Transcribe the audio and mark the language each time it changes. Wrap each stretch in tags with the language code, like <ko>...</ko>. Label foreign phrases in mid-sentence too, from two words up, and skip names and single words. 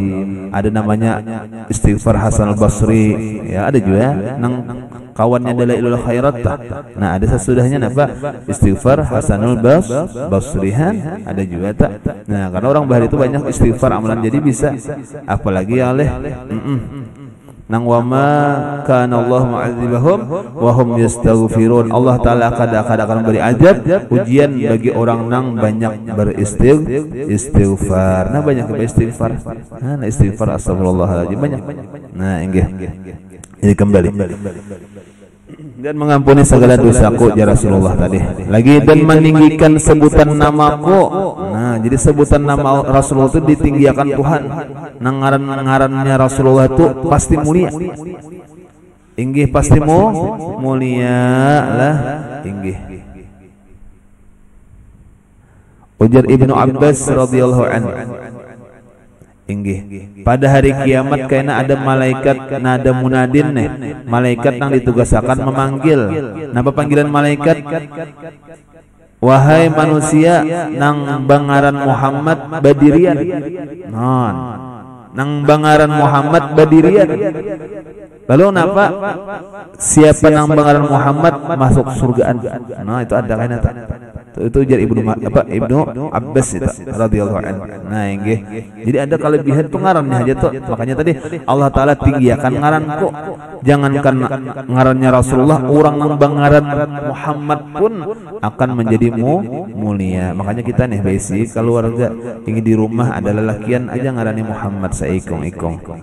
<bjn>Ada namanya istighfar Hasan al-Basri, ya ada juga nang kawannya Dalailul Khairat. Nah, ada sesudahnya apa? Istighfar Hasanul Basrihan ada juga tak. Nah, karena orang bahari itu banyak istighfar amalan, jadi bisa apalagi oleh nang</bjn> <ar>وما كان الله معذبهم وهم يستغفرون. الله تعالى</ar> <bjn>akan beri ajab ujian bagi orang nang banyak beristighfar. Nah, banyak beristighfar. Nah, istighfar astagfirullahaladzim banyak. Nah, inggih. Ini kembali dan mengampuni segala dosaku ya Rasulullah tadi. Lagi dan meninggikan sebutan namaku. Nah, jadi sebutan nama Rasulullah itu ditinggikan Tuhan. Nang ngaran-ngarannya Rasulullah itu pasti mulia. Inggih pasti mulia lah inggih. Ujar Ibnu Abbas</bjn> <ar>رضي الله عنه.</ar> <bjn>Inggih. Pada hari kiamat karena ada malaikat nada munadin nih, malaikat yang ditugasakan memanggil. Napa panggilan malaikat? Wahai manusia nang bangaran Muhammad Badirian. Non. Nang bangaran Muhammad Badirian. Lalu napa? Siapa nang bangaran Muhammad masuk surgaan. Nah, itu ada kan eta. Itu ujar Ibnu Abbas itu</bjn> <ar>رضي الله عنه.</ar> <bjn>Nah, inggih. Jadi ada kelebihan itu ngarannya aja tuh. Makanya tadi</bjn> <ar>الله تعالى</ar> <bjn>tinggiakan ngaranku. Jangankan ngarannya Rasulullah, orang nang bangaran Muhammad pun akan menjadi mulia. Makanya kita nih basic keluarga ingin di rumah ada lelakian aja ngarannya Muhammad saikong-ikong.</bjn>